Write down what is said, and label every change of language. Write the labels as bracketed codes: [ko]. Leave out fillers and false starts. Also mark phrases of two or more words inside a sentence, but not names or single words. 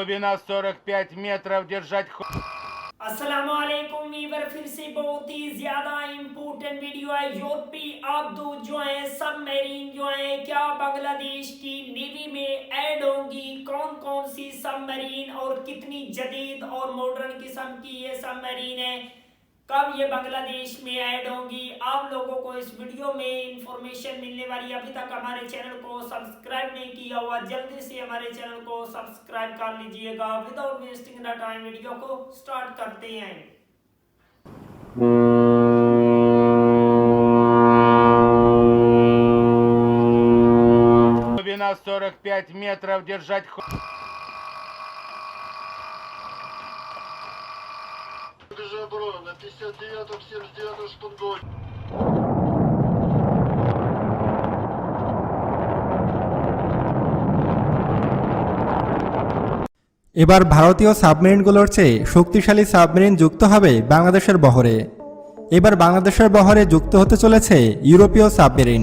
[ru] Глубина 45 метров, держать [hi] अस्सलामुअलैकुम वीवर, फिर से बहुत ही ज्यादा इम्पोर्टेंट वीडियो है। यूरोपीय आबदूत जो है सबमरीन जो है क्या बांग्लादेश की नेवी में ऐड होंगी, कौन कौन सी सबमरीन और कितनी जदीद और मॉडर्न किस्म की ये सबमरीन है, कब ये बांग्लादेश में ऐड होंगी, आप लोगों को इस वीडियो में इंफॉर्मेशन मिलने वाली। अभी तक हमारे चैनल को सब्सक्राइब नहीं किया हुआ जल्दी से हमारे चैनल को सब्सक्राइब कर लीजिएगा। [en] without wasting the time [hi] वीडियो को स्टार्ट करते हैं। [ru] глубина 45 метров, держать Оборона на 59-м, 79-м шпангоуте. [bn] এবার ভারতীয় সাবমেরিনগুলোর চেয়ে শক্তিশালী সাবমেরিন যুক্ত হবে বাংলাদেশের বহরে। এবার বাংলাদেশের বহরে যুক্ত হতে চলেছে ইউরোপীয় সাবমেরিন।